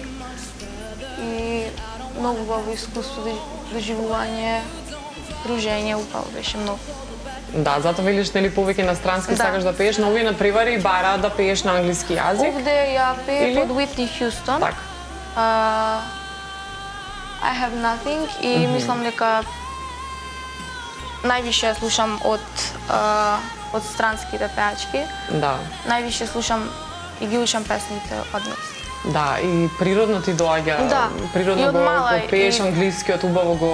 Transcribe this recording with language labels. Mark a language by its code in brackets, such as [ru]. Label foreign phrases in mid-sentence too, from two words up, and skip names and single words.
[mk] И многу убаво искуство, доживување, дружење, убаво беше многу. Да, затоа велиш нели повеќе на странски сакаш да пееш, но овие надпревари бараат да пееш на англиски јазик. Овде ја пеев од Уитни Хјустон. Така. I have nothing и мислам дека највише ја слушам од странските пеачки. Да. Највише слушам и ги учам песните од нас. Да, и природно ти доаѓа. Да. Природно И од мала, го пееш англискиот, убаво го